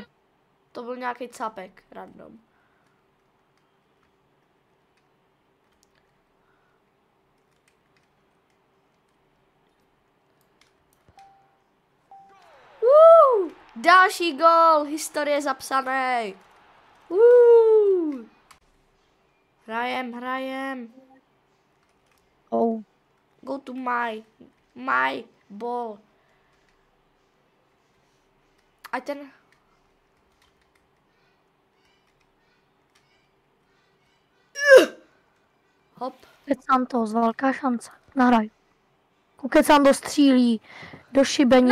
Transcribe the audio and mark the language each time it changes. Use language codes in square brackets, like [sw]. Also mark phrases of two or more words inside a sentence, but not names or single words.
[cs] To byl nějaký cápek, random. Další gól, historie zapsaný. Hrajem. Oh. [en] Go to my ball. [cs] A ten... Hop. Kuket Santos, velká šance. Nahraj. Kuket Santos střílí do šibenice.